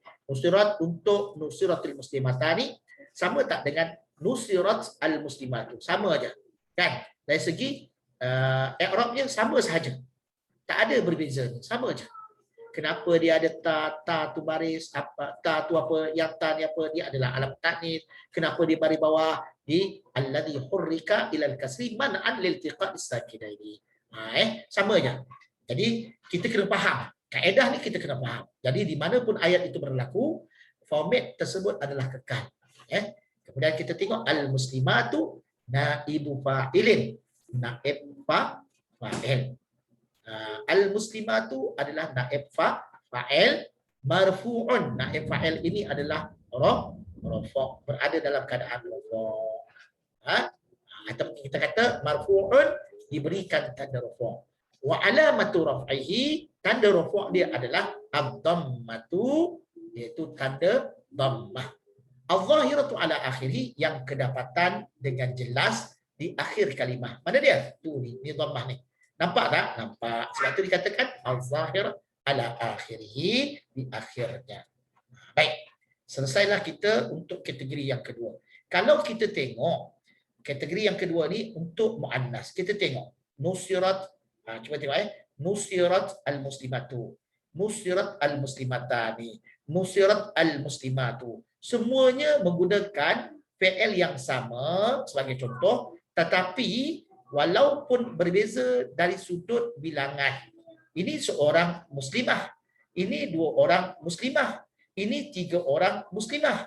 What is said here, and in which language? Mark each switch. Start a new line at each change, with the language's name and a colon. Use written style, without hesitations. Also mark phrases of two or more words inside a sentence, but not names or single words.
Malay: Nusirat untuk
Arabic: نصرت المسلمتان.
Malay: Sama tak dengan
Arabic: نصرت المسلمة?
Malay: Sama aja. Kan? Dari segi i'rabnya sama sahaja. Tak ada berbeza. Sama aja. Kenapa dia ada ta tu baris, apa ta tu apa, yang ta ni apa, dia adalah
Arabic: علم تأنيث.
Malay: Kenapa dia baris bawah di
Arabic: الذي حرك إلى الكسر منعا لالتقاء الساكنين.
Malay: Sama je. Jadi kita kena faham. Kaedah ni kita kena faham. Jadi di mana pun ayat itu berlaku, format tersebut adalah kekal. Kemudian kita tengok
Arabic: المسلمة نائب فاعل. نائب فاعل. Al-muslimatu adalah نائب فاعل مرفوع. نائب فاعل
Malay: ini adalah rafa', berada dalam keadaan rafa'. Atau kita kata marfu'un diberikan tanda rafa'.
Arabic: وعلامة رفعه,
Malay: tanda rafa' dia adalah ad-dhammatu, iaitu tanda dhammah.
Arabic: الظاهرة على آخره,
Malay: yang kedapatan dengan jelas di akhir kalimah. Mana dia? Tu ni dhammah ni. Nampak tak? Nampak. Sebab itu dikatakan
Arabic: الظاهر على آخره,
Malay: di akhirnya. Baik. Selesailah kita untuk kategori yang kedua. Kalau kita tengok kategori yang kedua ni untuk muannas. Kita tengok nusirat, cuba tengok
Arabic: نصرت المسلمة, نصرت المسلمتان, نصرت المسلمة.
Malay: Semuanya menggunakan fi'il yang sama sebagai contoh, tetapi walaupun berbeza dari sudut bilangan. Ini seorang muslimah, ini dua orang muslimah, ini tiga orang muslimah.